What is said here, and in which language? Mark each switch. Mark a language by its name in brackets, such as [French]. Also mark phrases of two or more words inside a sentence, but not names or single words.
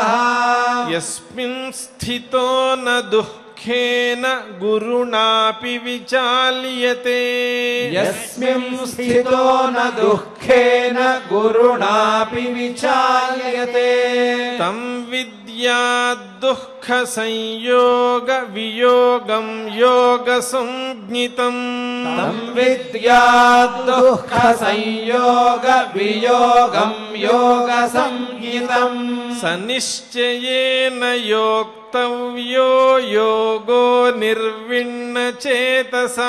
[Sanskrit] यस्मिन् स्थितो न दुःखेन गुरुणापि विचाल्यते यस्मिन् स्थितो न दुःखेन गुरुणापि विचाल्यते तं विद्या दुःख సంయోగ వియోగం యోగ సంజ్ఞితం తం విద్యాత్ దుఃఖ సంయోగ వియోగం యోగ సంహితం సనిశ్చయేన యోక్తవ్యో యోగో నిర్విణ్ణ చేతసా